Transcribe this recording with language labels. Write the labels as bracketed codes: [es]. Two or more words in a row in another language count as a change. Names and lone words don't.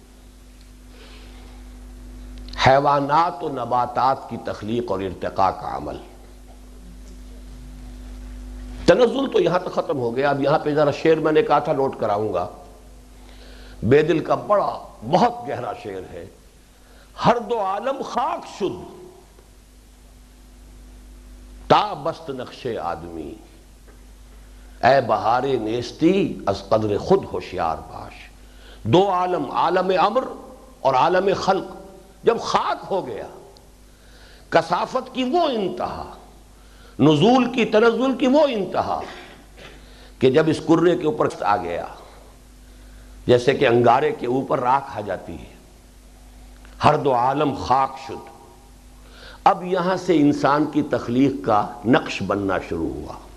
[ur] حیوانات و نباتات کی تخلیق اور ارتقاء کا عمل۔ تنزل تو یہاں تک ختم ہو گیا۔ اب یہاں پہ ذرا شعر میں نے کہا تھا نوٹ کراؤں گا، بے دل کا بڑا بہت گہرا شعر ہے۔ [fa] ہر دو عالم خاک شد، تا بست نقش آدمی، اے بہار نیستی از قدر خود ہوشیار باش۔ [ur] دو عالم، عالم امر اور عالم خلق، جب خاک ہو گیا، کثافت کی وہ انتہا، نزول کی تنزل کی وہ انتہا کہ جب اس کرے کے اوپر آ گیا، جیسے کہ انگارے کے اوپر راکھ آ جاتی ہے، [fa] ہر دو عالم خاک شد، [ur] اب یہاں سے انسان کی تخلیق کا نقش بننا شروع ہوا۔